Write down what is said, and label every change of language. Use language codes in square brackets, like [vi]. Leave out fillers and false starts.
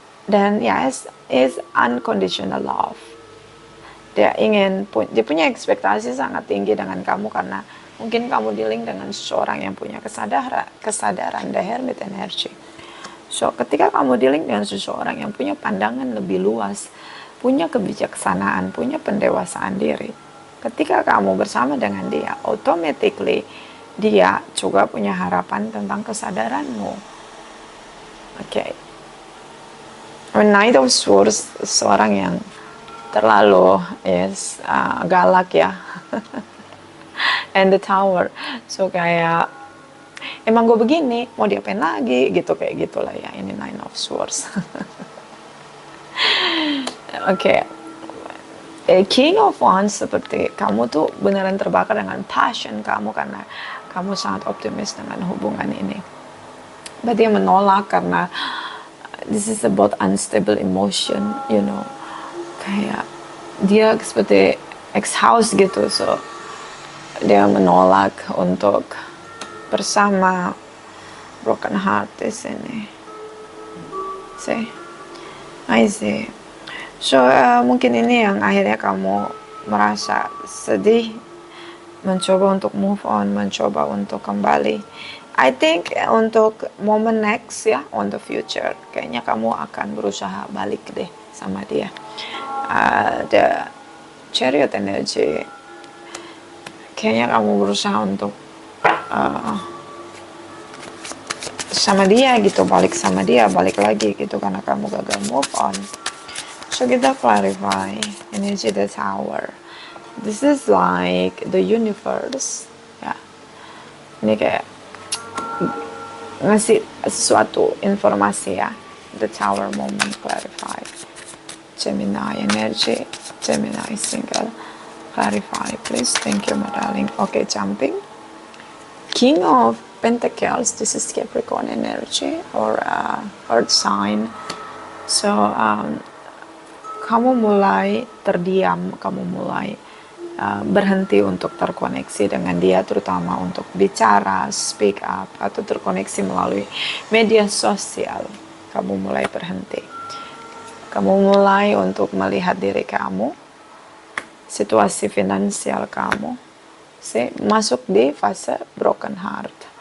[id] Dan ya, [en] is unconditional love. [id] Dia punya ekspektasi sangat tinggi dengan kamu karena mungkin kamu dealing dengan seseorang yang punya kesadaran, the hermit energy. So, ketika kamu dealing dengan seseorang yang punya pandangan lebih luas, punya kebijaksanaan, punya pendewasaan diri, ketika kamu bersama dengan dia, automatically dia juga punya harapan tentang kesadaranmu. Oke. Knight of Swords, seorang yang terlalu galak ya. And the Tower, so kayak emang gue begini, mau diapain lagi gitu, kayak gitulah ya. Ini Nine of Swords. Oke. King of Wands, seperti kamu tuh beneran terbakar dengan passion kamu karena kamu sangat optimis dengan hubungan ini. [en] But [id] dia menolak karena [en] this is about unstable emotion, you know. [id] Kayak dia seperti ex-house gitu, so dia menolak untuk bersama, broken heart di sini. [en] See? I see. [id] So mungkin ini yang akhirnya kamu merasa sedih, mencoba untuk move on, mencoba untuk kembali. I think untuk moment next ya, [en] on the future, [id] kayaknya kamu akan berusaha balik deh sama dia. The Chariot energy, kayaknya kamu berusaha untuk sama dia gitu, balik sama dia, balik lagi gitu karena kamu gagal move on. So kita clarify energy the Tower. [en] This is like the universe [id] ya. Ini kayak ngasih sesuatu informasi ya. [en] The Tower moment clarify. Gemini energy, Gemini single, clarify please. Thank you my darling. Okay, jumping. King of Pentacles, this is Capricorn energy or Earth sign. [id] So kamu mulai terdiam, kamu mulai berhenti untuk terkoneksi dengan dia, terutama untuk bicara, speak up, atau terkoneksi melalui media sosial. Kamu mulai berhenti. Kamu mulai untuk melihat diri kamu, situasi finansial kamu, masuk di fase broken heart.